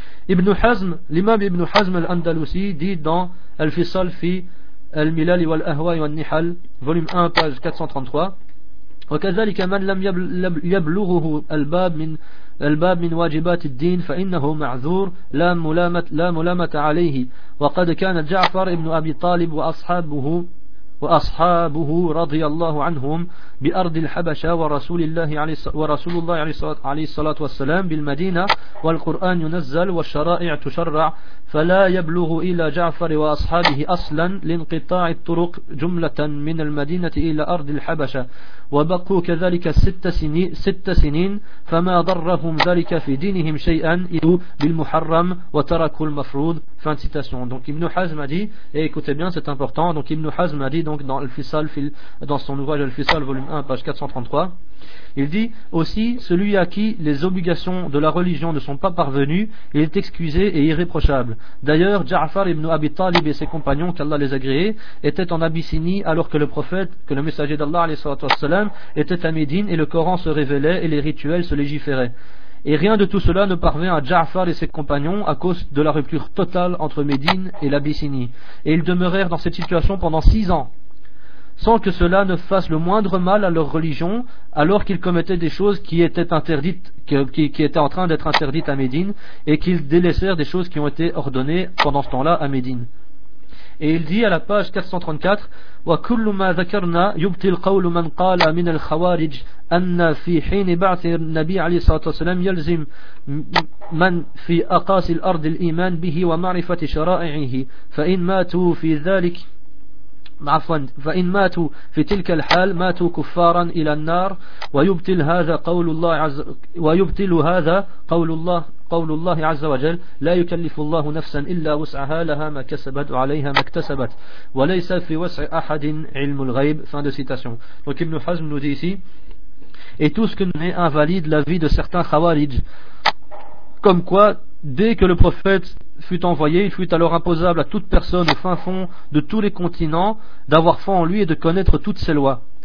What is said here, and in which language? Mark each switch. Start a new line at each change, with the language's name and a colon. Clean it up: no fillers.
French: Ibn Hazm, l'imam Ibn Hazm al-Andalusi dit dans Al-Fisal fi al-Milal wa al-Ahwa wa al-Nihal, volume 1, page 433,
Arabic: وكذلك من لم يبلغه الباب من واجبات الدين فإنه معذور لا ملامة عليه. وقد كان جعفر ابن أبي طالب وأصحابه رضي الله عنهم بأرض الحبشة ورسول الله عليه الصلاة والسلام بالمدينة والقرآن ينزل والشرائع تشرع فلا يبلغ إلى جعفر وأصحابه أصلا لانقطاع الطرق جملة من المدينة إلى أرض الحبشة وبقوا كذلك ست سنين فما ضرهم ذلك في دينهم شيئا إلا بالمحرم وتركوا المفروض.
French: Fin de citation. Donc Ibn Hazm a dit, et écoutez bien, c'est important, donc Ibn Hazm a dit donc dans Al-Fisal, dans son ouvrage Al-Fisal, volume 1, page 433, il dit aussi, celui à qui les obligations de la religion ne sont pas parvenues, il est excusé et irréprochable. D'ailleurs, Ja'far ibn Abi Talib et ses compagnons, qu'Allah les agréait, étaient en Abyssinie alors que le prophète, que le messager d'Allah, alayhi salatu wassalam, était à Médine et le Coran se révélait et les rituels se légiféraient. Et rien de tout cela ne parvient à Ja'far et ses compagnons à cause de la rupture totale entre Médine et l'Abyssinie. Et ils demeurèrent dans cette situation pendant 6 ans, sans que cela ne fasse le moindre mal à leur religion, alors qu'ils commettaient des choses qui étaient interdites, qui étaient en train d'être interdites à Médine, et qu'ils délaissèrent des choses qui ont été ordonnées pendant ce temps-là à Médine. Et il dit à la page 434,
Arabic: وكل ما ذكرنا يبطل قول من قال من الخوارج أن في حين بعث النبي عليه الصلاة والسلام يلزم من في أقاصي الأرض الإيمان به ومعرفة شرائعه فإن ماتوا في تلك الحال ماتوا كفارا إلى النار ويبطل هذا قول الله عز وجل لا يكلف الله نفسا إلا وسعها لها ما كسبت وعليها ما اكتسبت وليس في وسع أحد علم الغيب.
French: Fin de citation. Donc Ibn Hazm nous dit ici, et tout ce que nous met invalide l'avis de certains khawarij, comme quoi dès que le prophète fut envoyé, il fut alors imposable à toute personne au fin fond de tous les continents d'avoir foi en lui et de connaître toutes ses lois.